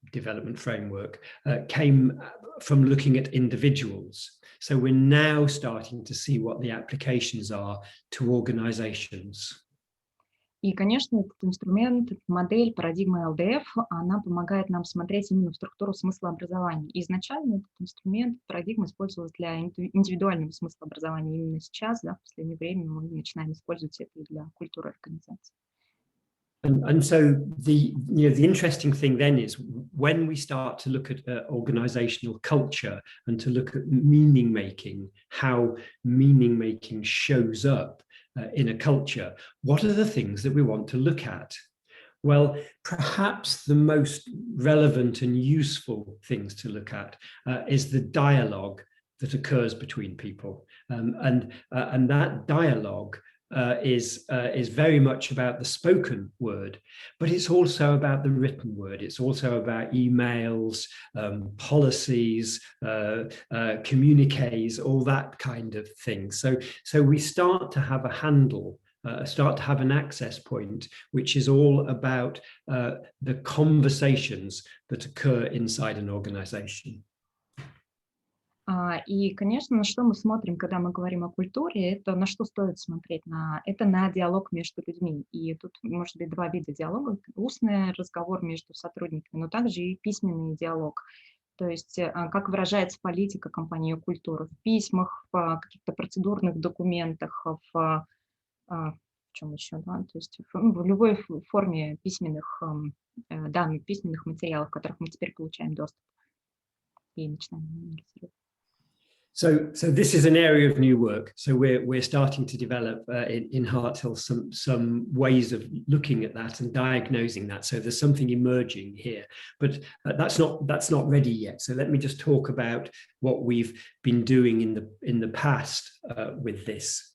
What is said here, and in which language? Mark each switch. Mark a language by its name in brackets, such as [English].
[English] development framework came from looking at individuals. So we're now starting to see what the applications are to organizations. [Russian] И, конечно, этот инструмент, эта модель, парадигма LDF, она помогает нам смотреть именно в структуру смысла образования. И изначально этот инструмент, парадигма использовалась для индивидуального смысла образования. Именно сейчас, да, в последнее время мы начинаем использовать это и для культуры организации. [English] And so the interesting thing then is when we start to look at organizational culture and to look at meaning making, how meaning making shows up in a culture, what are the things that we want to look at? Well, perhaps the most relevant and useful things to look at is the dialogue that occurs between people, and that dialogue is very much about the spoken word, but it's also about the written word. It's also about emails, policies, communiques, all that kind of thing. So we start to have a handle, start to have an access point, which is all about the conversations that occur inside an organization. [Russian] И, конечно, на что мы смотрим, когда мы говорим о культуре, это на что стоит смотреть, это на диалог между людьми. И тут может быть два вида диалога: устный разговор между сотрудниками, но также и письменный диалог. То есть как выражается политика компании культуры в письмах, в каких-то процедурных документах, в чем еще, да? То есть в любой форме письменных данных, письменных материалов, к которым мы теперь получаем доступ. И начинаем анализировать. [English] So this is an area of new work. So we're starting to develop in Harthill some ways of looking at that and diagnosing that. So there's something emerging here, but that's not ready yet. So let me just talk about what we've been doing in the past with this.